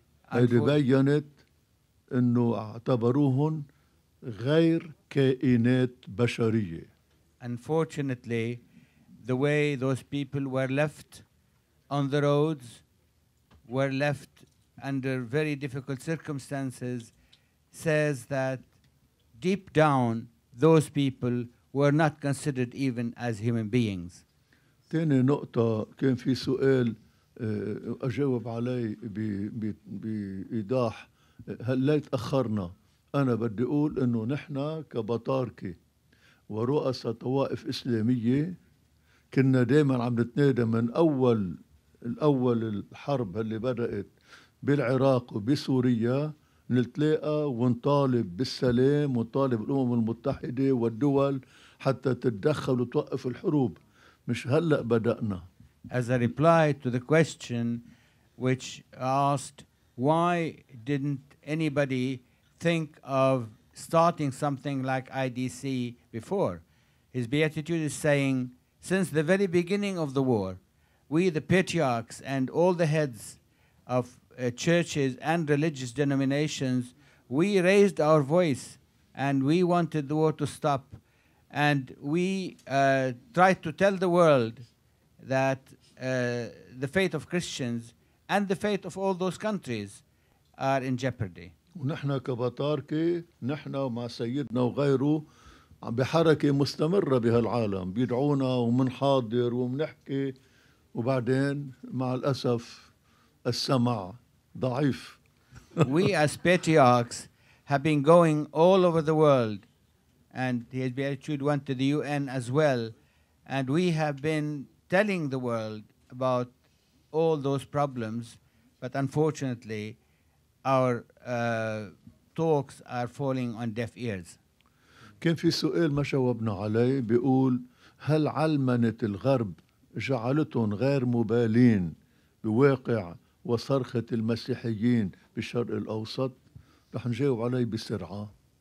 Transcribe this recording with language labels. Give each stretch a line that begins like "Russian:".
Arabic: هيدي بيّنت إنه اعتبروهن غير كائنات بشرية.
English: Unfortunately, the way those people were left on the roads, were left under very difficult circumstances, says that deep down those people were not considered even as human beings.
Arabic: تاني نقطة كان في سؤال أجاوب عليه بإيضاح. هل تأخرنا؟ أنا بدي أقول إنه نحن كبطاركة ورؤساء طوائف إسلامية كنا دائما عم نتنادى من الأول الحرب اللي بدأت بالعراق وبسوريا، نتلاقى ونطالب بالسلام ونطالب الأمم المتحدة والدول حتى تتدخل وتوقف الحروب. مش هلأ بدأنا.
English: As a reply to the question which asked why didn't anybody think of starting something like IDC before, His Beatitude is saying, since the very beginning of the war, we, the patriarchs, and all the heads of churches and religious denominations, we raised our voice and we wanted the war to stop. And we tried to tell the world that the fate of Christians and the fate of all those countries are in jeopardy.
Arabic: ونحن كبطاركة نحن ومع سيدنا وغيره بحركة مستمرة بهالعالم بيدعونا ومنحاضر ومنحكي وبعدين مع الأسف السمع ضعيف.
English: We as patriarchs have been going all over the world, and His Beatitude went to the UN as well, and we have been telling the world about all those problems, but unfortunately our talks are falling on deaf ears.
Arabic: كان في سؤال ما جاوبنا عليه بيقول هل علمنة الغرب جعلتهم غير مبالين بواقع وصرخة المسيحيين بالشرق الأوسط؟ رح نجاوب عليه بسرعة.